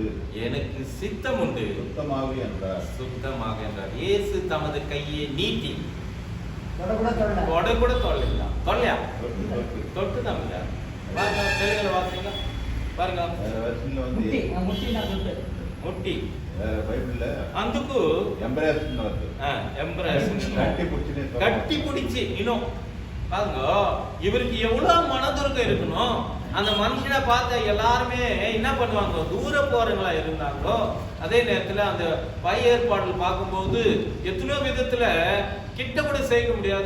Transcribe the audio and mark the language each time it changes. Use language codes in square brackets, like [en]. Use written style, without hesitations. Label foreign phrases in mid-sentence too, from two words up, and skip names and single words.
[ta] எனக்கு சித்தம் உண்டு, சுத்தமாக என்றார். சுத்தமாக என்றார். இயேசு தமது கையை நீட்டி கூட தொல்லையா தொட்டு தான் பாருங்க. தெலுங்குல வாசிங்க பாருங்க. முட்டி [te] బైబిల్ అందుకు [en] embracing work [te] ఎంబ్రేసింగ్ [ta] கட்டி பிடிச்சி இன்னும் பாருங்க, இவருக்கு எவ்வளவு மனதுருக்கம் இருக்கணும். அந்த மனுஷனை பார்த்த எல்லாருமே என்ன பண்ணுவாங்க, தூர போறவங்களா இருந்தாங்களோ அதே நேரத்துல அந்த பை ஏற்பாடுகள் பார்க்கும்போது எத்தனையோ விதத்துல கிட்ட கூட சேர்க்க முடியாது.